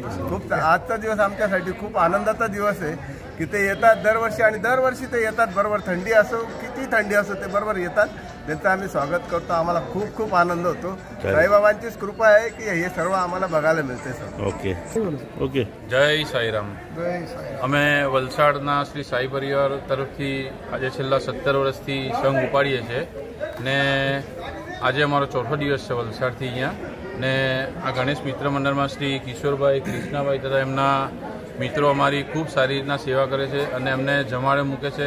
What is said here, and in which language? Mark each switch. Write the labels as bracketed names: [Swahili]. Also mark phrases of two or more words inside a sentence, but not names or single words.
[Marathi] खूप आजचा दिवस आमच्यासाठी खूप आनंदाचा दिवस आहे की ते येतात दरवर्षी आणि दरवर्षी ते येतात बरोबर थंडी असो किती थंडी असो ते बरोबर येतात। त्यांचं आम्ही स्वागत करतो। आम्हाला खूप खूप आनंद होतो। साईबाबांचीच कृपा आहे की हे सर्व आम्हाला बघायला मिळते सर। [English] okay okay [Marathi] जय साईराम। [Gujarati] અમે વલસાડના શ્રી સાઈ પરિવાર તરફથી આજે છેલ્લા 17 વર્ષથી સંઘ ઉપાડીએ છીએ ને આજે અમારો ચોથો દિવસ છે વલસાડથી અહીંયા ને આ ગણેશ મિત્ર મંડળમાં શ્રી કિશોરભાઈ કૃષ્ણાભાઈ તથા એમના મિત્રો અમારી ખૂબ સારી રીતના સેવા કરે છે અને અમને જમાડે મૂકે છે।